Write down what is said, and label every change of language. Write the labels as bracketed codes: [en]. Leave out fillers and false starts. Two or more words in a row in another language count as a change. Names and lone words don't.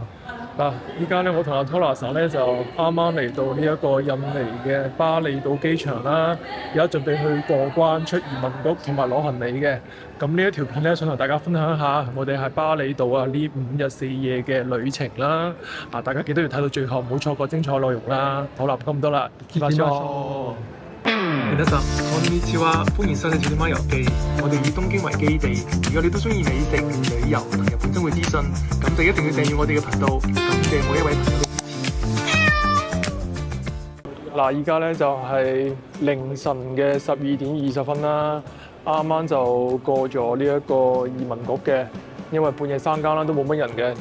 [yue] 嗱，依家咧我同阿 Tola 咧就啱啱嚟到呢一個印尼嘅巴厘島機場啦，而家準備去過關出移民局同埋攞行李嘅。咁呢一條片咧想同大家分享一下我哋喺巴厘島啊呢5日4夜嘅旅程啦。大家記得要睇到最後，唔好錯過精彩內容啦。好啦，咁多啦，見下先。 [ja] 皆さん、こんにちは， [yue] 歡迎收睇《小貓遊記》。我哋以東京為基地，如果你都中意美食、旅遊同日本生活資訊，咁就一定要訂閱我哋嘅頻道。感謝每一位朋友嘅支持。嗱，依家咧就係凌晨嘅12點20分啦，啱啱就過咗呢一個移民局嘅，因為半夜3更啦都冇乜人嘅。